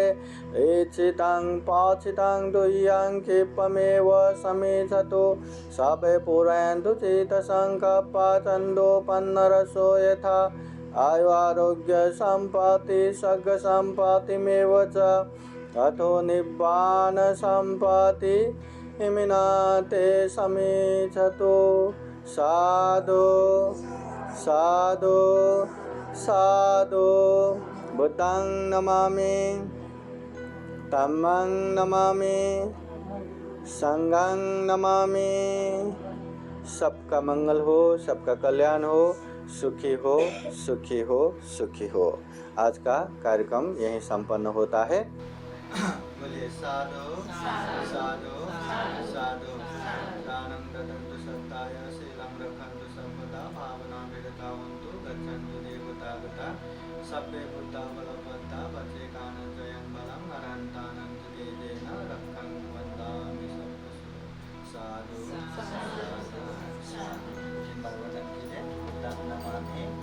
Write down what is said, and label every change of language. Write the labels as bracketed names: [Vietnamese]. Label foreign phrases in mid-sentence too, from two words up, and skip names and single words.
[Pali] इच्छितं पाचितं दुह्यं क्षिप्रमेव समेधतु सभे पुरन्तु चित्तसङ्कल्पा छन्दोपन्नरसो यथा। आयु आरोग्य सम्पत्ति सर्ग सम्पत्तिमेव च अथो निब्बान सम्पत्ति इमिनाते समेधतु। साधु साधु साधु। बुद्धं नमामि, धम्मं नमामि, संघं नमामि। [Hindi] सबका मंगल हो, सबका कल्याण हो, सुखी हो, सुखी हो, सुखी हो। आज का कार्यक्रम यहीं संपन्न होता है। बोलिए [Pali] साधु साधु साधु। दानं ददन्तु सत्ताय शीलं रक्षन्तु सर्वदा भावना विरतावन्तु गच्छन्तु देवतागता सभ्ये बुद्धा बलवन्ता वचेकानं जयं बलं अनन्तानं तेजेन रक्षन्तु वन्दामि साधु साधु साधु भगवतन कीजिए बुद्धं नमामि